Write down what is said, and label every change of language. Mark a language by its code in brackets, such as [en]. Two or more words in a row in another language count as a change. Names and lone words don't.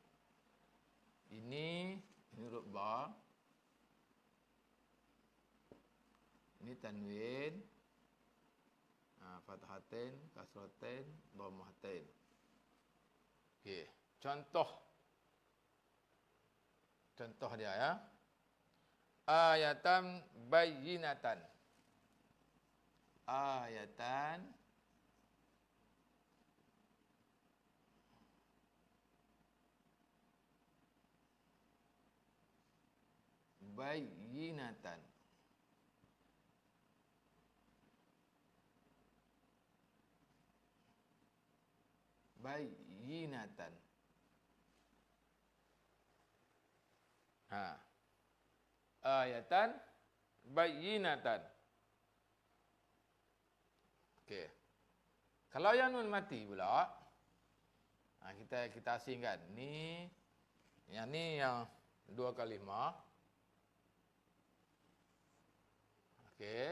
[ms] Ini huruf ba. Ini tanwin. [ar] فتحتين، كسرتين، ضمتين. [ms] Okey. Contoh dia ya. [ar] آيات بينات. آيات بينات. Bayyinatan. آيات بينات. [ms] Okey. Kalau yang nun mati pula, kita asingkan. Yang dua kalimah. Okey.